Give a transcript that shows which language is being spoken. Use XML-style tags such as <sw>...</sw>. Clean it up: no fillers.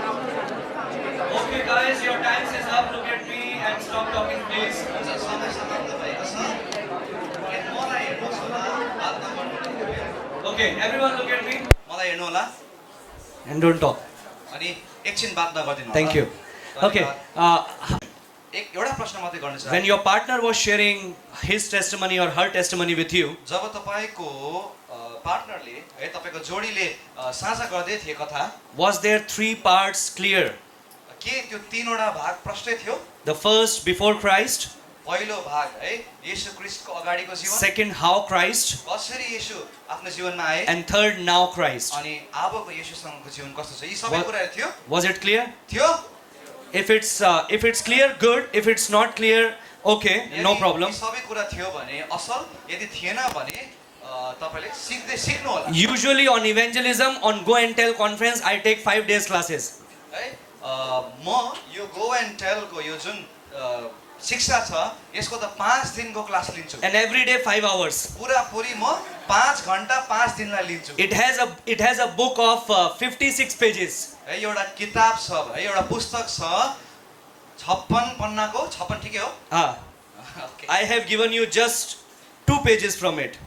<en>Okay guys, your time is up. Look at me and stop talking please.</en> <ne>हुन्छ समय समाप्त भएको छ अनि मलाई हेर्नुहोस् होला बात नगर्नु</ne> <en>Okay, everyone look at me</en> <ne>मलाई हेर्नु होला</ne> <en>and don't talk.</en> <ne>अनि एकछिन बात नगरिदिनु</ne> <en>Thank you. Okay,</en> <ne>एउटा प्रश्न मात्रै गर्न</ne> <en>when</en> <ne>चाहन्छु</ne> <en>your partner was sharing his testimony or her testimony with you,</en> <ne>जब तपाईँको पार्टनरले है तपाईँको जोडीले साझा गर्दै थिए कथा</ne> <en>was there three parts clear?</en> <ne>के त्यो तीनवटा भाग प्रष्टै थियो</ne> <en>The first, before Christ.</en> <ne>पहिलो भाग है येशू ख्रीष्टको अगाडिको जीवन</ne> <en>Second, how Christ.</en> <ne>कसरी येशू आफ्नो जीवनमा आए</ne> <en>And third, now Christ.</en> <ne>अनि अबको येशूसँगको जीवन कस्तो छ यी सबै</ne> <en>What-</en> <ne>कुराहरू थियो</ne> <en>Was it clear?</en> <ne>थियो</ne> <en>If it's clear, good. If it's not clear, okay, no</en> <ne>यदि</ne> <en>problem.</en> <ne>यी सबै कुरा थियो भने असल यदि थिएन भने तपाईँले सिक्नु होला</ne> <en>Usually on evangelism, on Go and Tell conference, I take 5 days classes.</en> <ne>है म यो गो एन्ड टेलको यो जुन शिक्षा छ यसको त 5 दिनको क्लास लिन्छु</ne> <en>And every day 5 hours.</en> <ne>पुरापुरी म 5 घण्टा 5 दिनलाई लिन्छु</ne> <en>It has a book of 56 pages.</en> <ne>है एउटा किताब छ है एउटा पुस्तक छ 56 पन्नाको 56 ठिकै हो Ah,</ne> <en>Okay. I have given you just 2 pages from it.</en>